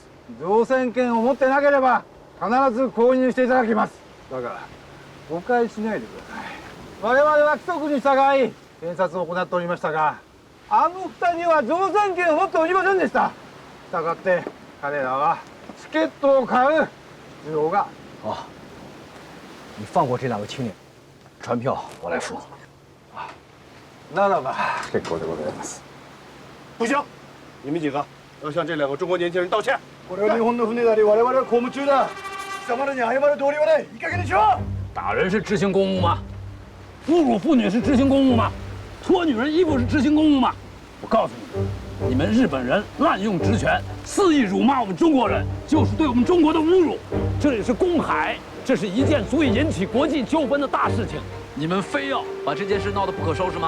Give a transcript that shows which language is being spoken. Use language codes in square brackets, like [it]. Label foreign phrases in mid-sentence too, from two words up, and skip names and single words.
[ja] 乗船券を持ってなければ必ず購入していただきます。だから誤解しないでください。我々は規則に従い検察を行っておりましたが、あの二人は乗船券を持っておりませんでした。したがって彼らはチケットを買う必要が。 [zh] 啊，你放过这两位青年，船票我来付。那了吧，这狗的我来ます。不行，你们几个要向这两个中国年轻人道歉。 [ja] これは日本の船であり、我々は公務中だ。貴様らに謝る道理はない。いい加減にしろ！ [zh] 打人是执行公务吗？侮辱妇女是执行公务吗？脱女人衣服是执行公务吗？我告诉你们，你们日本人滥用职权，肆意辱骂我们中国人，就是对我们中国的侮辱。这里是公海，这是一件足以引起国际纠纷的大事情，你们非要把这件事闹得不可收拾吗？